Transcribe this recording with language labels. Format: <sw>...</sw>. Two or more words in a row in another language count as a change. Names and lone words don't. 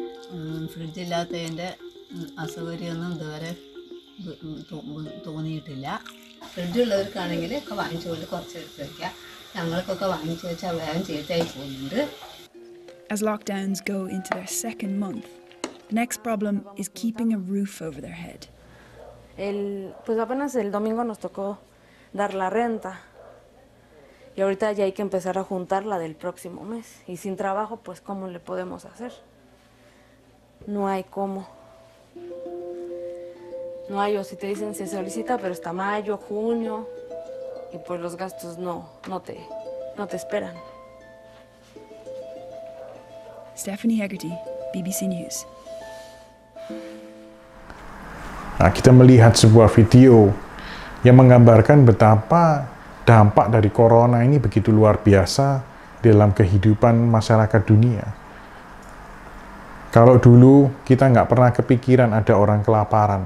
<en>As lockdowns go into their second month, the next problem is keeping a roof over their head.</en> <es>Pues apenas el domingo nos tocó dar la renta. Y ahorita ya hay que empezar a juntar la del próximo mes. Y sin trabajo, pues ¿cómo le podemos hacer? No hay cómo. No hay, o si te dicen se solicita, pero hasta mayo, junio. Y pues los gastos no te esperan.</es> <en>Stephanie Hegarty, BBC News.</en> <id>Nah, kita melihat sebuah video yang menggambarkan betapa dampak dari corona ini begitu luar biasa dalam kehidupan masyarakat dunia. Kalau dulu kita nggak pernah kepikiran ada orang kelaparan.</id>